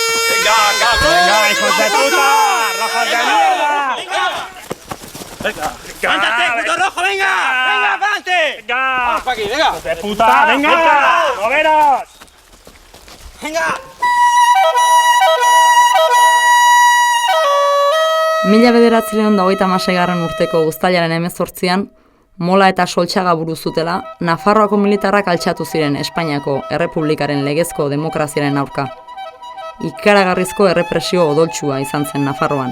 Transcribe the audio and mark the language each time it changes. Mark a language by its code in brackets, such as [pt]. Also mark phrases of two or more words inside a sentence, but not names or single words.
[es] ¡Venga, hijos de puta! ¡Rojos de mierda! ¡Venga! ¡Levántate, puto rojo, venga! ¡Venga, para adelante! ¡Venga! ¡Vamos para aquí, venga! ¡De puta! ¡Venga! ¡Moveros! ¡Venga! [eu] Mila 1926 urteko uztailaren 18an, Mola eta Soltxaga buru zutela, Nafarroako militarrak altxatu ziren Espainiako Errepublikaren legezko demokraziaren aurka. Ikaragarrizko errepresio odoltsua izan zen Nafarroan.